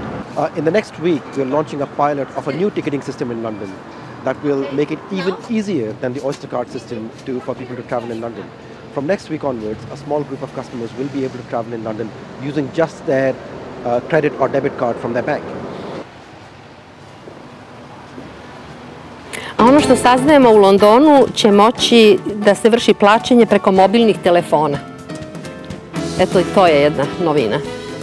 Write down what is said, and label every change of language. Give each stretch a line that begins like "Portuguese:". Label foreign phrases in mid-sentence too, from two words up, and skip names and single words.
English: In the next week, we're launching a pilot of a new ticketing system in London that will make it even easier than the Oyster card system for people to travel in London. From next week onwards, a small group of customers will be able to travel in London using just their credit or debit card from their bank.
Serbian: A ono što saznajemo u Londonu će moći da se vrši plaćanje preko mobilnih telefona. Eto, i to je jedna novina.